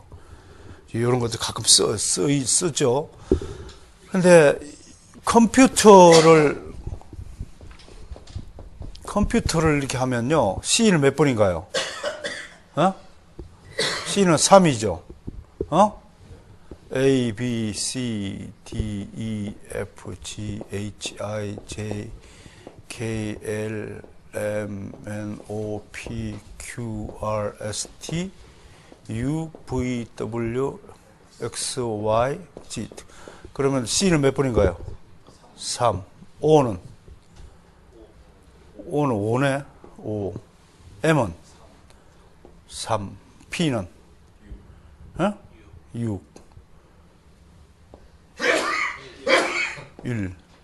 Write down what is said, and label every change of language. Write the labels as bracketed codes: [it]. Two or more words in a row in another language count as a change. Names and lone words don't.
[ko] 이런 것도 가끔 쓰죠. 근데 컴퓨터를 이렇게 하면요, C는 몇 번인가요? C는 3이죠. [en] A, B, C, D, E, F, G, H, I, J, K, L, M, N, O, P, Q, R, S, T, U, V, W, X, Y, Z. [ko] 그러면 C는 몇 번인가요? 3. O는 5네. 5. M은 3. P는 6. 1.